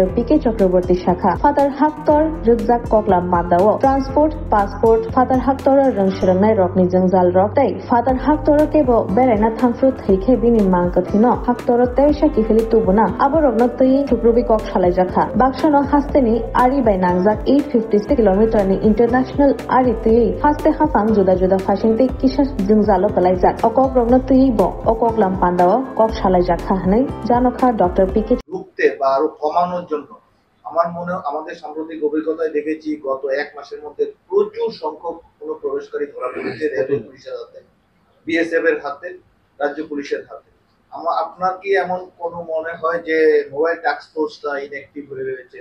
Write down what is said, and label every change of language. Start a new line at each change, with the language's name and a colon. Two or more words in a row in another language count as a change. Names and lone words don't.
Kok Borok: PK Chakraborty Shakha Father Haktor Rizak Koklam Pandawa
English: Transport Passport Father
Kok Borok: Haktor Rangshirnai Rokni Jangjal Roktai tei father hak torate bo berena thangfru theike bini mangkathino hak torate shaki feli tubuna aborogno tui thukrubi kok salai jakha bakshano hasteni ari bai nangjak 856 kilometer ni international ari tui haste hafang juda juda fashion te kisas jingjalo kalaijak okok rogno tui bo okok lam pandao kok salai jakha hanai janokha Dr. PK
Bangla: রুখতে বা আরো কমানোর জন্য আমার মনে আমাদের সাম্প্রতিক অভিজ্ঞতায় দেখেছি গত এক মাসের মধ্যে প্রচুর সংখ্যক অনুপ্রবেশকারী ধরা পড়েছে র্যাবের পুলিশের হাতে, বিএসএফ এর হাতে, রাজ্য পুলিশের হাতে। আপনার কি এমন কোনো মনে হয় যে
English: mobile task force inactive
Bangla: হয়ে রয়েছে?